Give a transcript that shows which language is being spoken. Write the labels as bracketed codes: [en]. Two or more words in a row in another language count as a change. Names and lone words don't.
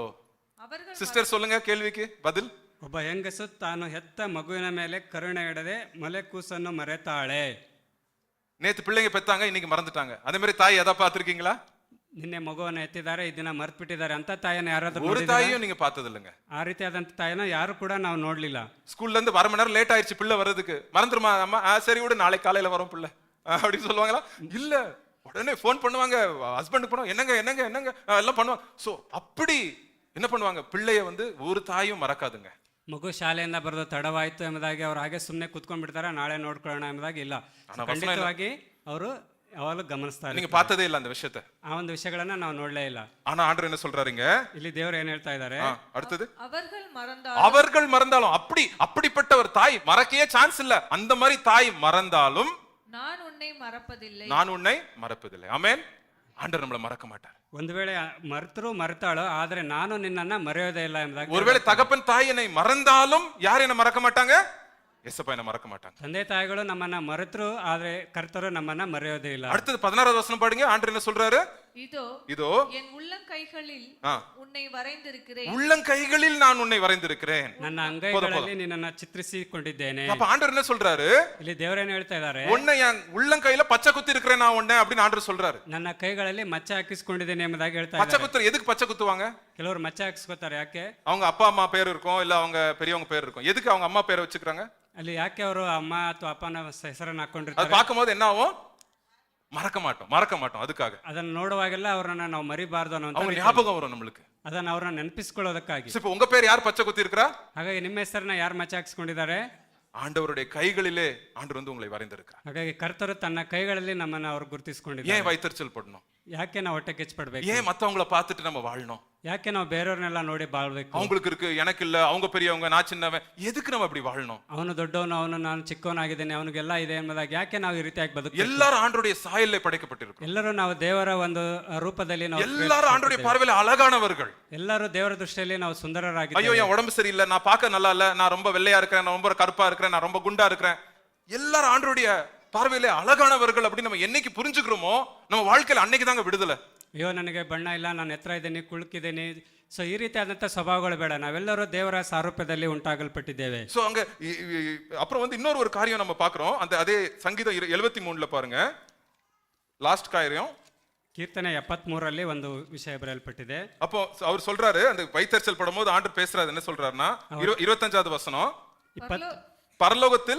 [ta] அவர்கள் சிஸ்டர் சொல்லுங்க கேள்விக்கு பதில். [kn] ಒಬ್ಬ ಹೆಂಗಸು ತಾನು ಹೆತ್ತ ಮಗುವಿನ ಮೇಲೆ ಕರುಣೆ ಇಡದೆ ಮೊಲೆ ಕೂಸನ್ನು ಮರೆತಾಳೆ. [ta] நேத்து பிள்ளைங்க பெத்தாங்க, இன்னைக்கு மறந்துட்டாங்க. அதே மாதிரி தாய் எதை பார்த்திருக்கீங்களா? [kn] ನಿನ್ನೆ ಮಗುವನ್ನು ಎತ್ತಿದ್ದಾರೆ, ಈ ದಿನ ಮರ್ತ್ ಬಿಟ್ಟಿದ್ದಾರೆ ಅಂತ ತಾಯಿನ ಯಾರಾದ್ರೂ [ta] ஒரு தாயும் நீங்க பார்த்தது இல்லைங்க. [kn] ಆ ರೀತಿಯಾದಂತ ತಾಯಿನ ಯಾರು ಕೂಡ ನಾವು ನೋಡ್ಲಿಲ್ಲ. [ta] ஸ்கூல்ல இருந்து 1/2 மணி நேரம் லேட் ஆயிடுச்சு பிள்ளை வர்றதுக்கு, மறந்துருமா அம்மா? சரி விடு, நாளைக்கு காலையில வரும் பிள்ளை அப்படின்னு சொல்லுவாங்களா? இல்ல, உடனே போன் பண்ணுவாங்க, ஹஸ்பண்டுக்கு பண்ணுவாங்க, என்னங்க என்னங்க என்னங்க எல்லாம் பண்ணுவாங்க. சோ அப்படி என்ன பண்ணுவாங்க, பிள்ளைய ஒரு தாயும் மறக்காதுங்க. [kn] ಮಗು ಶಾಲೆಯಿಂದ ಬರೋದು ತಡವಾಯ್ತು ಎಂಬುದಾಗಿ ಅವ್ರು ಹಾಗೆ ಸುಮ್ಮನೆ ಕುತ್ಕೊಂಡ್ ಬಿಡ್ತಾರೆ, ನಾಳೆ ನೋಡ್ಕೊಳ್ಳೋಣ ಎಂಬುದಾಗಿ ಇಲ್ಲ. ಖಂಡಿತವಾಗಿ ಅವರು ಯಾವಾಗಲೂ ಗಮನಿಸ್ತಾರೆ. [ta] நீங்க பார்த்ததே இல்ல அந்த விஷயத்தை, [kn] ಆ ಒಂದು ವಿಷಯಗಳನ್ನ ನಾವು ನೋಡ್ಲೇ ಇಲ್ಲ. [ta] ஆனா ஆண்டவர் என்ன சொல்றாருங்க? [kn] ಇಲ್ಲಿ ದೇವರು ಏನ್ ಹೇಳ್ತಾ ಇದ್ದಾರೆ? [ta] அடுத்தது, அவர்கள் மறந்தாலும் அப்படிப்பட்ட ஒரு தாய் மறக்கவே சான்ஸ் இல்ல. அந்த மாதிரி தாய் மறந்தாலும் நான் உன்னை மறப்பதில்லை. ஆமென். ஆண்டவர் நம்மள மறக்க மாட்டார். [kn] ಒಂದು ವೇಳೆ ಮರೆತರೂ ಮರೆತಾಳೋ, ಆದ್ರೆ ನಾನು ನಿನ್ನನ್ನ ಮರೆಯೋದೇ ಇಲ್ಲ ಎಂಬುದಾಗಿ. [ta] ஒருவேளை தகப்பன் தாய் என்னை மறந்தாலும் யார் என்ன மறக்க மாட்டாங்க? ஏசப்பா என்ன மறக்க மாட்டாங்க. [kn] ತಂದೆ ತಾಯಿಗಳು ನಮ್ಮನ್ನ ಮರೆತರು, ಆದ್ರೆ ಕರ್ತರು ನಮ್ಮನ್ನ ಮರೆಯೋದೇ ಇಲ್ಲ. [ta] அடுத்து 16வது வசனம் பாருங்க. ஆண்டவர் என்ன சொல்றாரு? இதோ என் உள்ளங்கைகளில் உன்னை வரைந்திருக்கிறேன், உள்ளங்கைகளில் நான் உன்னை வரைந்திருக்கிறேன், [kn] ನನ್ನ ಅಂಗೈಗಳಲ್ಲಿ ನಿನ್ನನ್ನ ಚಿತ್ರಿಸಿಕೊಂಡಿದ್ದೇನೆ. [ta] அப்ப ஆண்டவர் என்ன சொல்றாரு? [kn] ಇಲ್ಲಿ ದೇವರು ಏನು ಹೇಳ್ತಾ ಇದ್ದಾರೆ? [ta] உன்னை என் உள்ளங்கையில பச்சை குத்தி இருக்கிறேன் நான் உன்னை அப்படின்னு ஆண்டவர் சொல்றாரு. [kn] ನನ್ನ ಕೈಗಳಲ್ಲಿ ಮಚ್ಚೆ ಹಾಕಿಸ್ಕೊಂಡಿದ್ದೇನೆ ಎಂಬುದಾಗಿ ಹೇಳ್ತಾ ಇದ್ದಾರೆ. [ta] பச்சை குத்துற எதுக்கு பச்சை குத்துவாங்க? [kn] ಕೆಲವರು ಮಚ್ಚೆ ಹಾಕಿಸ್ಕೊತಾರೆ. ಯಾಕೆ? [ta] அவங்க அப்பா அம்மா பேர் இருக்கும், இல்ல அவங்க பெரியவங்க பேர் இருக்கும். எதுக்கு அவங்க அம்மா பேரை வச்சுக்கிறாங்க? [kn] ಅಲ್ಲಿ ಯಾಕೆ ಅವರು ಅಮ್ಮ ಅಥವಾ ಅಪ್ಪನ ಹೆಸರನ್ನು ಹಾಕೊಂಡಿರ್ತಾರೆ? [ta] அது பார்க்கும்போது என்ன ஆகும்? மறக்க மாட்டோம். அதுக்காக [kn] ಅದನ್ನ ನೋಡುವಾಗೆಲ್ಲ ಅವರನ್ನ ನಾವು ಮರಿಬಾರ್ದು ಅನ್ನೋ [ta] அவங்க ஞாபகம் வரும் நம்மளுக்கு. [kn] ಅದನ್ನ ಅವರನ್ನ ನೆನಪಿಸಿಕೊಳ್ಳೋದಕ್ಕಾಗಿ. [ta] இப்போ உங்க பேர் யார் பச்சை குத்தி இருக்கறா? [kn] ಹಾಗಾಗಿ ನಿಮ್ಮ ಹೆಸರನ್ನ ಯಾರು ಮಚ್ಚೆ ಹಾಕಿಸ್ಕೊಂಡಿದ್ದಾರೆ? [ta] ஆண்டவருடைய கைகளிலே ஆண்டவர் உங்களை வரைந்திருக்கிறார். [kn] ಹಾಗಾಗಿ ಕರ್ತರು ತನ್ನ ಕೈಗಳಲ್ಲಿ ನಮ್ಮನ್ನ ಅವರು ಗುರುತಿಸಿಕೊಂಡಿದ್ದಾರೆ. [ta] ஏன் ವೈತರ್ಚಲ್ ಪಡணும்? [kn] ಯಾಕೆ ನಾವು ಹೊಟ್ಟೆ ಕಿಚ್ಚಪಡಬೇಕು? [ta] ஏன் மத்தவங்கள பார்த்துட்டு நம்ம வாழணும்? [kn] ಯಾಕೆ ನಾವು ಬೇರೆಯವ್ರನ್ನೆಲ್ಲ ನೋಡಿ ಬಾಳ್ಬೇಕು? [ta] அவங்களுக்கு இருக்கு, எனக்கு இல்ல, அவங்க பெரியவங்க, நான் சின்னவன், எதுக்கு நம்ம அப்படி வாழணும்? [kn] ಅವನು ದೊಡ್ಡವನು, ಅವನು ನಾನು ಚಿಕ್ಕವನಾಗಿದ್ದೇನೆ, ಅವನಿಗೆಲ್ಲ ಇದೆ ಎಂಬುದಾಗಿ ಯಾಕೆ ನಾವು ಈ ರೀತಿಯಾಗಿ ಬದುಕಬೇಕು? [ta] எல்லாரும் ஆண்டவருடைய சாயல்ல படைக்கப்பட்டிருக்கோம். [kn] ಎಲ್ಲರೂ ನಾವು ದೇವರ ಒಂದು ರೂಪದಲ್ಲಿ ನಾವು [ta] எல்லாரும் ஆண்டவருடைய பார்வையில அழகானவர்கள். [kn] ಎಲ್ಲರೂ ದೇವರ ದೃಷ್ಟಿಯಲ್ಲಿ ನಾವು ಸುಂದರರಾಗಿದ್ದೇವೆ. [ta] ஐயோ என் உடம்பு சரியில்லை, நான் பார்க்க நல்லா இல்ல, நான் ரொம்ப வெள்ளையா இருக்கிறேன், நான் ரொம்ப கருப்பா இருக்கிறேன், நான் ரொம்ப குண்டா இருக்கிறேன், எல்லாரும் ஆண்டவருடைய பார்வையிலே அழகானவர்கள் அப்படின்னு நம்ம என்னைக்கு புரிஞ்சுக்கிறோமோ நம்ம வாழ்க்கையில அன்னைக்கு தாங்க விடுதலை. [kn] ಅಯ್ಯೋ ನನಗೆ ಬಣ್ಣ ಇಲ್ಲ, ನಾನು ಎತ್ತರ ಇದ್ದೀನಿ, ಕುಳುಕಿದ್ದೀನಿ, ಸೊ ಈ ರೀತಿಯಾದಂಥ ಸ್ವಭಾವಗಳು ಬೇಡ. ನಾವೆಲ್ಲರೂ ದೇವರ ಸಾರೂಪ್ಯದಲ್ಲಿ ಉಂಟಾಗಲ್ಪಟ್ಟಿದ್ದೇವೆ. [ta] சோ அங்க அப்புறம் வந்து இன்னொரு ஒரு காரியம் நம்ம பாக்குறோம். அந்த அதே சங்கீதம் 73 பாருங்க, லாஸ்ட் காரியம் [kn] ಕೀರ್ತನೆ 73ರಲ್ಲಿ ಒಂದು ವಿಷಯ ಬರೆಯಲ್ಪಟ್ಟಿದೆ. [ta] அப்போ அவர் சொல்றாரு, அந்த வைத்தறிச்சல் படும்போது ஆண்டவர் பேசுறாரு, என்ன சொல்றாருன்னா 25வது வசனம், பரலோகத்தில்